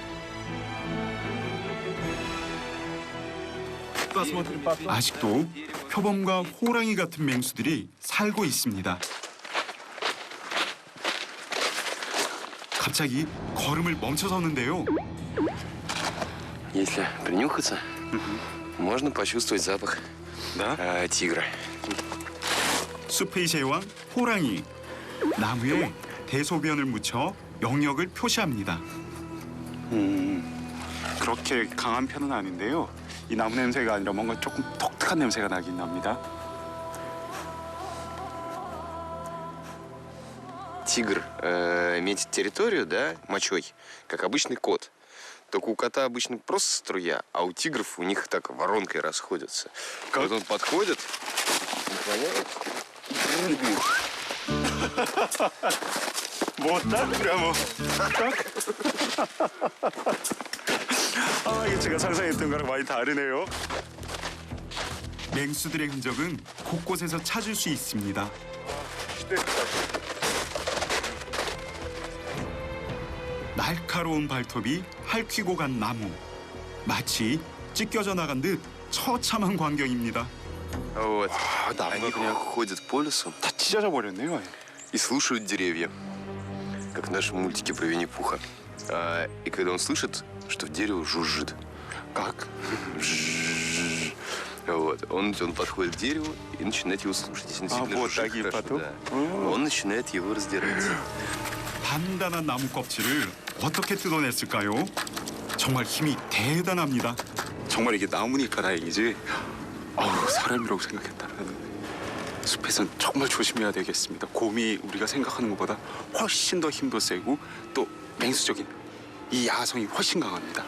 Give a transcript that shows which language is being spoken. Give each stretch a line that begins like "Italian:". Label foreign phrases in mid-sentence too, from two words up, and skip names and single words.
Korean: 아직도 표범과 호랑이 같은 맹수들이 살고 있습니다. 갑자기 걸음을 멈춰서는데요.
Russian: Если принюхаться, можно почувствовать запах тигра.
Korean: 숲의 제왕 호랑이. 나무에 대소변을 묻혀 영역을 표시합니다. 그렇게 강한 편은 아닌데요. 이 나무 냄새가 아니라 뭔가 조금 독특한 냄새가 나긴 납니다.
Russian: Тигр метит территорию, да, мочой, как обычный кот. Только у кота обычно просто струя, а у тигров у них так воронкой расходятся. Как? Вот он подходит, наклоняет и прыгает. Вот так прямо. так?
Korean: 아, 이게 제가 상상했던 거랑 많이 다르네요. 맹수들의 흔적은 곳곳에서 찾을 수 있습니다. 날카로운 발톱이 핥히고 간 나무. 마치 찢겨져 나간 듯 처참한 광경입니다.
Russian: Вот. да, Они
Korean: 그냥
Russian: ходят по лесу
Korean: 다 찢어져 버렸네요.
Russian: и слушают деревья, как в нашем мультике про Винни-Пуха. И когда он слышит, что дерево жужжит, как? вот, он подходит к дереву и начинает его слушать. Если он действительно вот жужжит такие хорошо, потом? да, он начинает его раздирать.
Korean: 단단한 나무 껍질을 어떻게 뜯어냈을까요? 정말 힘이 대단합니다. 정말 이게 나무니까 다행이지. 아우, 사람이라고 생각했다면 숲에선 정말 조심해야 되겠습니다. 곰이 우리가 생각하는 것보다 훨씬 더 힘도 세고 또 맹수적인 이 야성이 훨씬 강합니다.